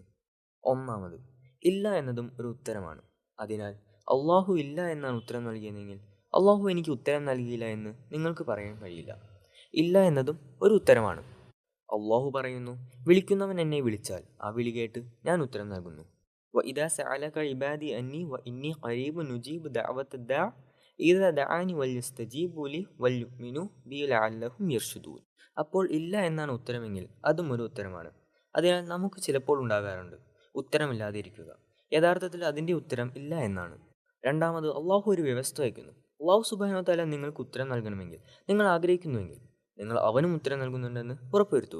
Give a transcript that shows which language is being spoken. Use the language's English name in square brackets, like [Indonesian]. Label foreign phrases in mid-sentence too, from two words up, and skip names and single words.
[Malayalam] ഒന്നാമത്, ഇല്ല എന്നതും ഒരു ഉത്തരമാണ്. അതിനാൽ അള്ളാഹു ഇല്ല എന്നാണ് ഉത്തരം നൽകിയതെങ്കിൽ അള്ളാഹു എനിക്ക് ഉത്തരം നൽകിയില്ല എന്ന് നിങ്ങൾക്ക് പറയാൻ കഴിയില്ല. ഇല്ല എന്നതും ഒരു ഉത്തരമാണ്. അള്ളാഹു പറയുന്നു, വിളിക്കുന്നവൻ എന്നെ വിളിച്ചാൽ ആ വിളി കേട്ട് ഞാൻ ഉത്തരം നൽകുന്നു. [Arabic] وَإِذَا سَأَلَكَ عِبَادِي أَنِّي وَإِنِّي قَرِيبٌ نُجِيبُ دَعْوَةَ الدَّاعِ إِذَا دَعَانِ وَلْيَسْتَجِيبُوا لِي وَلْيُؤْمِنُوا بِي لَعَلَّهُم يَرْشُدُونَ. [Malayalam] അപ്പോൾ ഇല്ല എന്നാണ് ഉത്തരമെങ്കിൽ അതും ഒരു ഉത്തരമാണ്. അതിനാൽ നമുക്ക് ചിലപ്പോൾ ഉണ്ടാകാറുണ്ട് ഉത്തരമില്ലാതെ ഇരിക്കുക. യഥാർത്ഥത്തിൽ അതിൻ്റെ ഉത്തരം ഇല്ല എന്നാണ്. രണ്ടാമത്, അള്ളാഹു ഒരു വ്യവസ്ഥ വയ്ക്കുന്നു. അള്ളാഹു [Arabic] سبحانه وتعالى [Malayalam] നിങ്ങൾക്ക് ഉത്തരം നൽകണമെങ്കിൽ, നിങ്ങൾ ആഗ്രഹിക്കുന്നുവെങ്കിൽ നിങ്ങൾ അവനും ഉത്തരം നൽകുന്നുണ്ടെന്ന് ഉറപ്പുവരുത്തുക.